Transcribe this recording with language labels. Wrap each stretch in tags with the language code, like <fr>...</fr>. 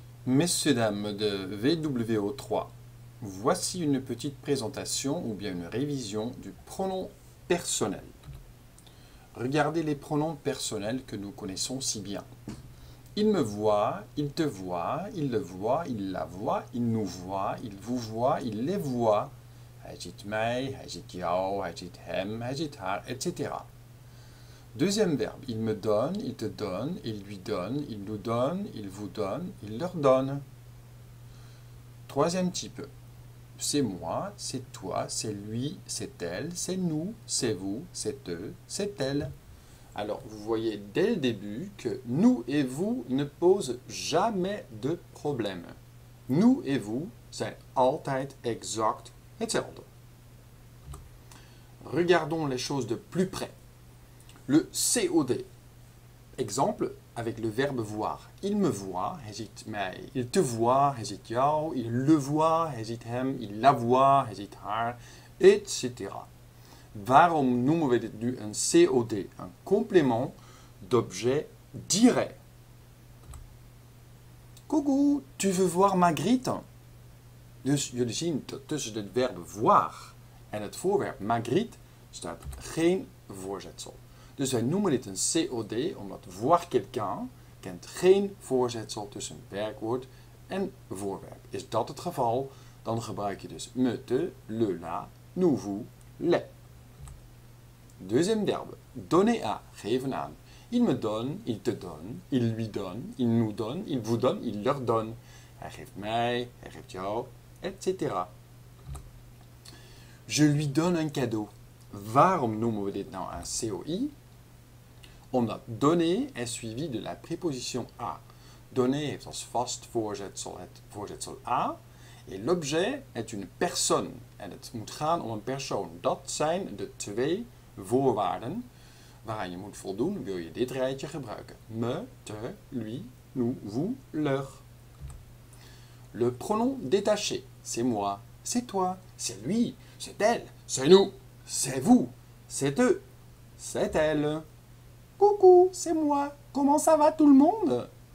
<fr>Messieurs, dames de VWO3, voici une petite présentation ou bien une révision du pronom personnel. Regardez les pronoms personnels que nous connaissons si bien. Il me voit, il te voit, il le voit, il la voit, il nous voit, il vous voit, il les voit.</fr> <nl>Hij ziet mij, hij ziet jou, hij ziet hem, hij ziet haar, etc.</nl> <fr>Deuxième verbe, il me donne, il te donne, il lui donne, il nous donne, il vous donne, il leur donne. Troisième type, c'est moi, c'est toi, c'est lui, c'est elle, c'est nous, c'est vous, c'est eux, c'est elle. Alors, vous voyez dès le début que nous et vous ne posent jamais de problème. Nous et vous</fr> <nl>zijn altijd exact hetzelfde.</nl> <fr>Regardons les choses de plus près. Le COD. Exemple avec le verbe voir. Il me voit,</fr> <nl>hij ziet mij.</nl> <fr>Il te voit,</fr> <nl>hij ziet jou.</nl> <fr>Il le voit,</fr> <nl>hij ziet hem.</nl> <fr>Il la voit,</fr> <nl>hij ziet haar, etc. Waarom noemen we dit nu een COD?</nl> <fr>Een complément d'objet direct. Coucou, tu veux voir Margriet?</fr> <nl>Dus jullie zien dat tussen het verb voir en het voorwerp Margriet staat geen voorzetsel. Dus wij noemen dit een COD omdat</nl> <fr>voir quelqu'un</fr> <nl>kent geen voorzetsel tussen werkwoord en voorwerp. Is dat het geval, dan gebruik je dus me, te, le, la, nous, vous, les.</nl> <fr>Deuxième verbe, donner à,</fr> <nl>geven aan.</nl> <fr>Il me donne, il te donne, il lui donne, il nous donne, il vous donne, il leur donne.</fr> <nl>Hij geeft mij, hij geeft jou, etc.</nl> <fr>Je lui donne un cadeau.</fr> <nl>Waarom noemen we dit nou een COI?</nl> <fr>Omdat donner est suivi de la préposition à.</fr> <nl>Donner heeft als vast voorzetsel het voorzetsel à.</nl> <fr>Et l'objet est une personne.</fr> <nl>En het moet gaan om een persoon. Dat zijn de twee voorwaarden waaraan je moet voldoen, wil je dit rijtje gebruiken.</nl> <fr>Me, te, lui, nous, vous, leur. Le pronom détaché, c'est moi, c'est toi, c'est lui, c'est elle, c'est nous, c'est vous, c'est eux, c'est elle. Coucou, c'est moi, comment ça va tout le monde?</fr>